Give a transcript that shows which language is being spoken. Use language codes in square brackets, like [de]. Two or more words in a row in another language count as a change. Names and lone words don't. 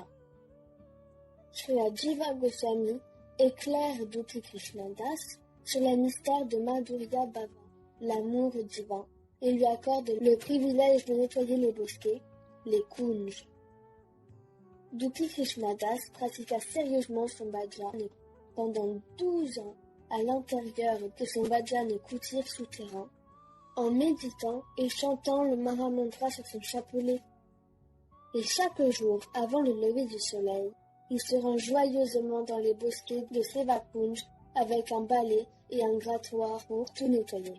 [fr] Srila Jiva Goswami éclaire Dupi Krishnadas sur le mystère de [sa] Madhurya Bhava, [fr] l'amour divin, et lui accorde le privilège de nettoyer les bosquets, les kunj. Dupi Krishnadas pratiqua sérieusement son bhajan pendant 12 ans à l'intérieur de son [sa] bhajan kutir [fr] souterrain, en méditant et chantant le Mahamantra sur son chapelet. Et chaque jour, avant le lever du soleil, il se rend joyeusement dans les bosquets de Sevakunj avec un balai et un grattoir pour tout nettoyer.